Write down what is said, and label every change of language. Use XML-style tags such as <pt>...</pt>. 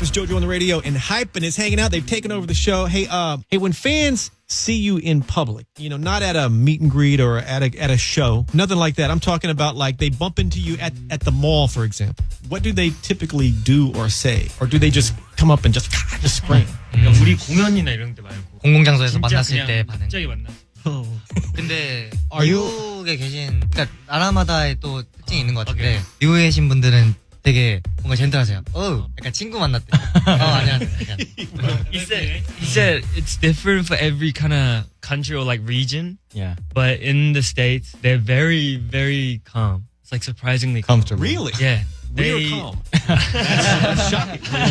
<en>It's JoJo on the radio, and iHeart is hanging out. They've taken over the show. Hey, when fans see you in public, not at a meet and greet or at a show, nothing like that. I'm talking about like they bump into you at the mall, for example. What do they typically do or say? Or do they just come up and just scream?</en> <ko>우리 공연이나 이런 데 말고 공공장소에서 만났을 때 반응. 갑자기 만났어. 근데 미국에 계신, 그러니까 나라마다의 또 특징이 있는 것 같은데 미국에 계신 분들은 되게 뭔가 젠틀하세요. 약간 친구 만났대. 안녕하세요.</ko> <en>He said it's different for every kind of country or like region. Yeah. But in the States, they're very, very calm. It's like surprisingly Comfortable. Really? Yeah. We are calm. That's shocking.</en>